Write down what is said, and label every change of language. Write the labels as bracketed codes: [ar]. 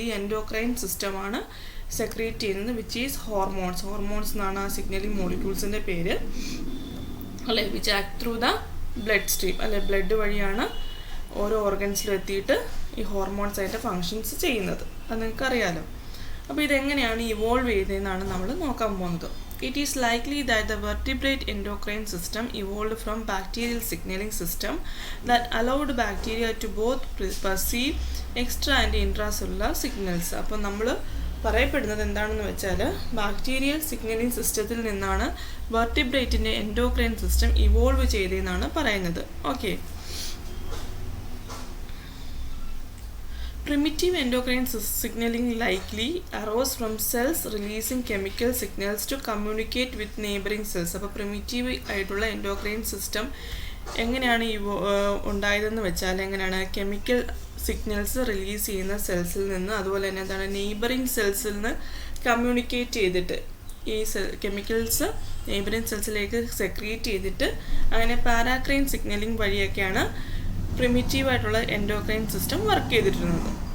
[ml] ഈ എൻഡോക്രൈൻ സിസ്റ്റമാണ് സെക്രീറ്റ് ചെയ്യുന്നത്, വിച്ച് ഈസ് ഹോർമോൺസ് എന്നാണ് ആ സിഗ്നലിംഗ് മോളിക്യൂൾസിൻ്റെ പേര് അല്ലെ, [en] which act through the blood stream [ml] അല്ലെ, ബ്ലഡ് വഴിയാണ് ഓരോ ഓർഗൻസിലും എത്തിയിട്ട് ഈ ഹോർമോൺസ് ആയിട്ട് ഫങ്ഷൻസ് ചെയ്യുന്നത്. അത് നിങ്ങൾക്കറിയാലോ. അപ്പോൾ ഇതെങ്ങനെയാണ് ഇവോൾവ് ചെയ്തതെന്നാണ് നമ്മൾ നോക്കാൻ പോകുന്നത്. [en] It is likely that the vertebrate endocrine system evolved from bacterial signaling system that allowed bacteria to both perceive extra and intracellular signals. [ml] അപ്പോൾ നമ്മൾ പറയപ്പെടുന്നത് എന്താണെന്ന് വെച്ചാൽ ബാക്ടീരിയൽ സിഗ്നലിംഗ് സിസ്റ്റത്തിൽ നിന്നാണ് വെർട്ടിബ്രേറ്റിൻ്റെ എൻഡോക്രൈൻ സിസ്റ്റം ഇവോൾവ് ചെയ്തതെന്നാണ് പറയുന്നത്. [en] Okay, primitive endocrine signaling likely arose from cells releasing chemical signals to communicate with neighboring cells. [ml] അപ്പോൾ പ്രിമിറ്റീവ് ആയിട്ടുള്ള എൻഡോക്രൈൻ സിസ്റ്റം എങ്ങനെയാണ് ഉണ്ടായതെന്ന് വെച്ചാൽ എങ്ങനെയാണ് കെമിക്കൽ സിഗ്നൽസ് റിലീസ് ചെയ്യുന്ന സെൽസിൽ നിന്ന്, അതുപോലെ തന്നെ എന്താണ് നെയ്ബറിങ് സെൽസിൽ നിന്ന് കമ്മ്യൂണിക്കേറ്റ് ചെയ്തിട്ട് ഈ കെമിക്കൽസ് നെയ്ബറിങ് സെൽസിലേക്ക് സെക്രീറ്റ് ചെയ്തിട്ട് അങ്ങനെ പാരാക്രൈൻ സിഗ്നലിംഗ് വഴിയൊക്കെയാണ് പ്രിമിറ്റീവ് ആയിട്ടുള്ള എൻഡോക്രൈൻ സിസ്റ്റം വർക്ക് ചെയ്തിട്ടുള്ളത്.